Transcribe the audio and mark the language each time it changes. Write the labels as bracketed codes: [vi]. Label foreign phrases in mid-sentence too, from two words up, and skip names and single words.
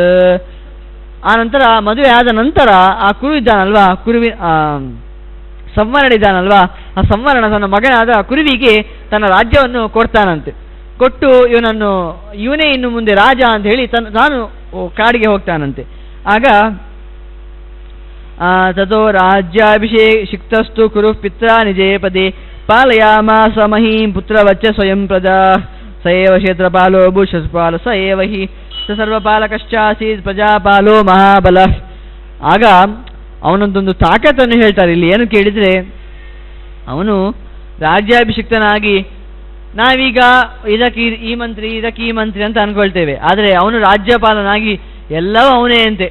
[kn] ಆ ನಂತರ ಮದುವೆ ಆದ ನಂತರ ಆ ಕುರು ಇದ್ದಾನಲ್ವಾ, ಸಂವರಣ ಇದ್ದಾನಲ್ವಾ, ಆ ಸಂವರಣ ತನ್ನ ಮಗನಾದ ಕುರುವಿಗೆ ತನ್ನ ರಾಜ್ಯವನ್ನು ಕೊಡ್ತಾನಂತೆ. ಕೊಟ್ಟು ಇವನೇ ಇನ್ನು ಮುಂದೆ ರಾಜ ಅಂತ ಹೇಳಿ ತಾನು ಕಾಡಿಗೆ ಹೋಗ್ತಾನಂತೆ. [sa] ಆಗ ತಥೋ ರಾಜ್ಯಾಭಿಷೇಕ್ತಸ್ತು ಕುರು ಪಿತ್ರ ನಿಜೇ ಪದೇ ಪಾಲಯಾಮಾಸ ಮಹೀಂ ಪುತ್ರವಚ್ಚ ಸ್ವಯಂ ಪ್ರಜಾ ಸಯೇವ ಕ್ಷೇತ್ರಪಾಲೋ ಭೂಷಪಾಲ ಸ ಏವ ಹಿ ಸರ್ವಪಾಲಕಶ್ಚಾಸೀತ್ ಪ್ರಜಾಪಾಲೋ ಮಹಾಬಲ. [kn] ಆಗ ಅವನೊಂದೊಂದು ತಾಕತ್ತನ್ನು ಹೇಳ್ತಾರೆ. ಇಲ್ಲಿ ಏನು ಕೇಳಿದರೆ, ಅವನು ರಾಜ್ಯಾಭಿಷಿಕ್ತನಾಗಿ ನಾವೀಗ ಇದಕ್ಕೆ ಈ ಮಂತ್ರಿ ಅಂತ ಅನ್ಕೊಳ್ತೇವೆ. ಆದರೆ ಅವನು ರಾಜ್ಯಪಾಲನಾಗಿ ಎಲ್ಲವೂ ಅವನೇ ಅಂತೆ.